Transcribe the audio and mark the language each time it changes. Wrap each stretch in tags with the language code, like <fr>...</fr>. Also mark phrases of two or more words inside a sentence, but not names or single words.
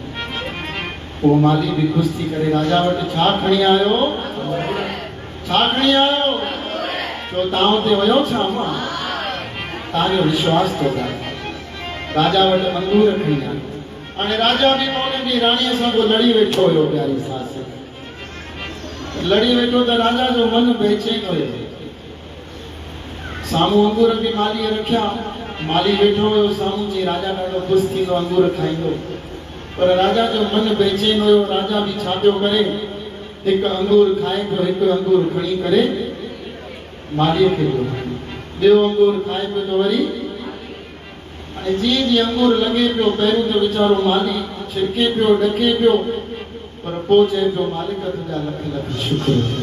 <sd>पोइ माली बि ख़ुशि थी करे राजा वटि छा खणी आयो छा खणी आयो छो तव्हां हुते वियो छा मां तव्हांजो विश्वास थो करे राजा वटि अंगूर खणी आयो हाणे राजा बि हुनजी राणीअ सां को लड़ी वेठो हुयो प्यारी सास लड़ी वेठो त राजा जो मन बेचैन हुयो साम्हूं अंगूर बि मालीअ रखिया माली वेठो हुयो साम्हूं जी राजा ॾाढो ख़ुशि थींदो अंगूर खाईंदो पर राजा जो मन बेचैन हुयो राजा बि छा पियो करे हिकु अंगूर खाए पियो हिकु अंगूर खणी करे मालीअ खे ॿियो अंगूर खाए पियो त वरी हाणे जीअं जीअं अंगूर लॻे पियो पहिरियों त वीचारो माली छिड़के पियो ॾके पियो पर पोइ चए पियो मालिक तुंहिंजा लख लख शुक्र</sd>